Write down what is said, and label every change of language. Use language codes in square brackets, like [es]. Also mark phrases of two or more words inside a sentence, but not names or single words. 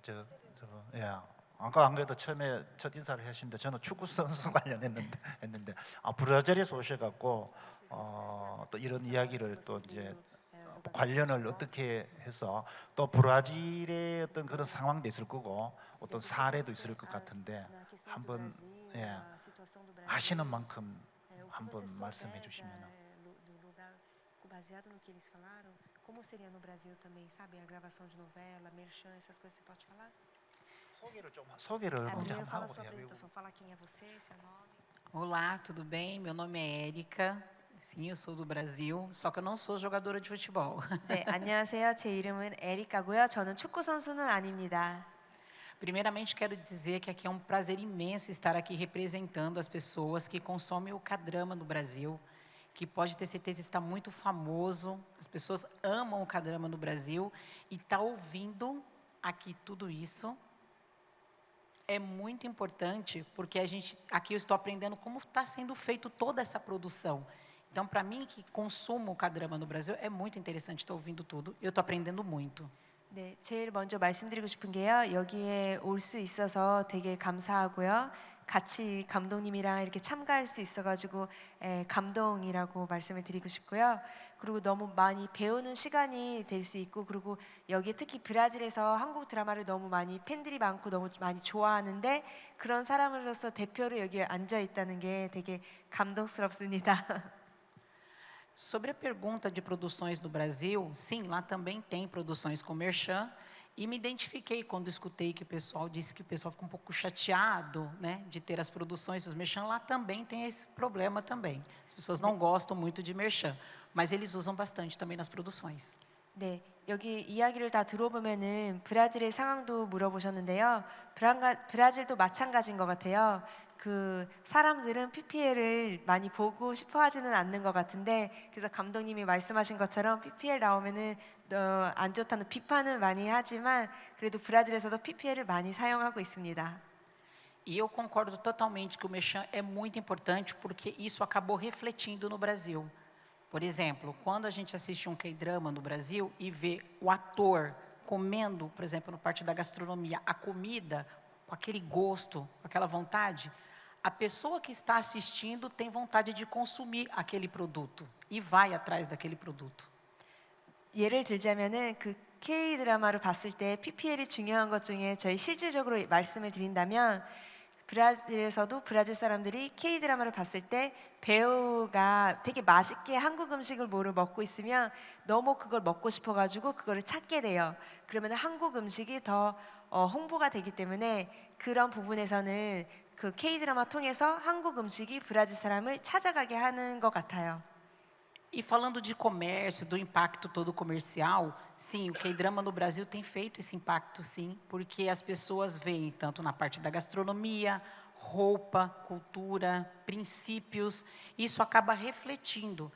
[ko] 아까 안 그래도 처음에 첫 인사를 하시는데 저는 축구 선수 관련했는데 브라질에서 오셔갖고 또 이런 이야기를 또 이제 관련을 어떻게 해서 또 브라질의 어떤 그런 상황도 있을 거고 어떤 사례도 있을 것 같은데 한번 아시는 만큼 한번 말씀해 주시면. [pt] Baseado no que eles falaram, como seria no Brasil também, sabe? A gravação de novela, merchan, essas coisas, você pode falar? [ko] 소개를 먼저 [pt] Primeiro [ko] 한번 [pt] fala a [ko] 하고 [pt] sua [ko] 해요. [pt] apresentação, fala quem é você, seu nome. Olá, tudo bem? Meu nome é Érica. Sim, eu sou do Brasil, só que eu não sou jogadora de futebol. [ko] 네, 안녕하세요. 제 이름은 에리카고요. 저는 축구 선수는 아닙니다. [pt] Primeiramente, quero dizer que aqui é um prazer imenso estar aqui representando as pessoas que consomem o K-drama no Brasil, que pode ter certeza está muito famoso. As pessoas amam o K-drama no Brasil e tá ouvindo aqui tudo isso é muito importante porque aqui eu estou aprendendo como está sendo feito toda essa produção. Então, para mim que consumo o K-drama no Brasil é muito interessante estar ouvindo tudo. Eu estou aprendendo muito. [ko] 네, 제일 먼저 말씀드리고 싶은 게요. 여기에 올 수 있어서 되게 감사하고요. 같이 감독님이랑 이렇게 참가할 수 있어가지고 감동이라고 말씀을 드리고 싶고요. 그리고 너무 많이 배우는 시간이 될 수 있고 그리고 여기 특히 브라질에서 한국 드라마를 너무 많이 팬들이 많고 너무 많이 좋아하는데 그런 사람으로서 대표로 여기에 앉아 있다는 게 되게 감동스럽습니다. [pt] Sobre a pergunta de produções no Brasil, sim, lá também tem produções com merchan. E me identifiquei quando escutei que o pessoal disse que o pessoal fica um pouco chateado, né, de ter as produções dos merchan. Lá também tem esse problema também. As pessoas não gostam muito de merchan, mas eles usam bastante também nas produções. [ko] 네, 여기 이야기를 다 들어보면은 브라질의 상황도 물어보셨는데요. 브라질도 마찬가지인 것 같아요. 그 사람들은 PPL을 많이 보고 싶어하지는 않는 것 같은데 그래서 감독님이 말씀하신 것처럼 PPL 나오면은 안 좋다는 비판은 많이 하지만 그래도 브라질에서도 PPL을 많이 사용하고 있습니다. [pt] E eu concordo totalmente que o merchan é muito importante porque isso acabou refletindo no Brasil. Por exemplo, quando a gente assiste um K-drama no Brasil e vê o ator comendo, por exemplo, no parte da gastronomia, a comida com aquele gosto, com aquela vontade, a pessoa que está assistindo tem vontade de consumir aquele produto e vai atrás daquele produto. [ko] 예를 들자면은 그 K 드라마를 봤을 때 PPL이 중요한 것 중에 저희 실질적으로 말씀을 드린다면 브라질에서도 브라질 사람들이 K 드라마를 봤을 때 배우가 되게 맛있게 한국 음식을 뭐를 먹고 있으면 너무 그걸 먹고 싶어가지고 그거를 찾게 돼요. 그러면 한국 음식이 더 홍보가 되기 때문에 그런 부분에서는 그 K 드라마 통해서 한국 음식이 브라질 사람을 찾아가게 하는 것 같아요. [pt] E falando de comércio, do impacto todo comercial, sim, o K-drama no Brasil tem feito esse impacto, sim, porque as pessoas veem tanto na parte da gastronomia, roupa, cultura, princípios, isso acaba refletindo.